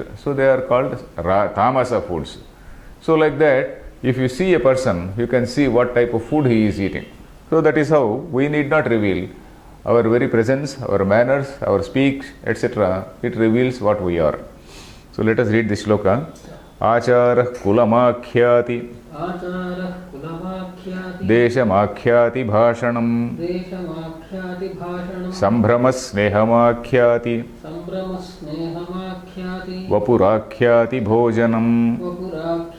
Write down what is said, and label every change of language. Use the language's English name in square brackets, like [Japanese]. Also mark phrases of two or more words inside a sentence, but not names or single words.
[English] So they are called tamasa foods. So like that, if you see a person, you can see what type of food he is eating. So that is how we need not reveal our very presence, our manners, our speech, etc. It reveals what we are. So let us read this shloka. [Sanskrit] Achara kulamakhyati Deshamakhyati bhashanam Sambhramas snehamakhyati Vapurakhyati bhojanam.